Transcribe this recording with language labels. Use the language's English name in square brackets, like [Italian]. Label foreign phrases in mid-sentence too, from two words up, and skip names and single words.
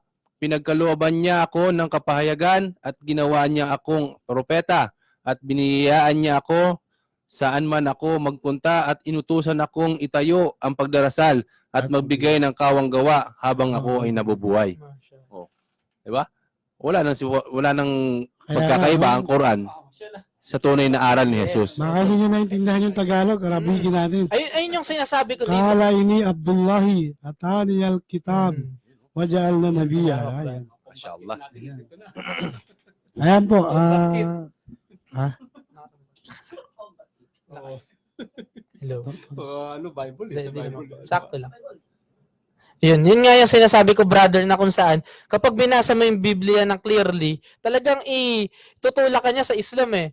[Filipino] Pinagkalooban niya ako ng kapahayagan at ginawa niya akong propeta at biniyayaan niya ako saan man ako magpunta at inutusan akong itayo ang pagdarasal at magbigay ng kawang gawa habang ako ay nabubuhay. Oh. Diba? Wala nang pagkakaiba ang Quran sa tunay na aral ni Jesus. Baka hindi nyo naintindihan yung Tagalog, Arabigin natin. Ayun yung sinasabi ko dito. [Arabic] قال إني عبد الله آتاني الكتاب وجعلني نبيا. [Filipino] Ayan. Mashallah. Ayan po. Hello. Bible? Hindi, hindi naman. Sakto lang. Yun nga yung sinasabi ko, brother, na kung saan, kapag binasa mo yung Biblia ng clearly, talagang itutulak ka niya sa Islam eh.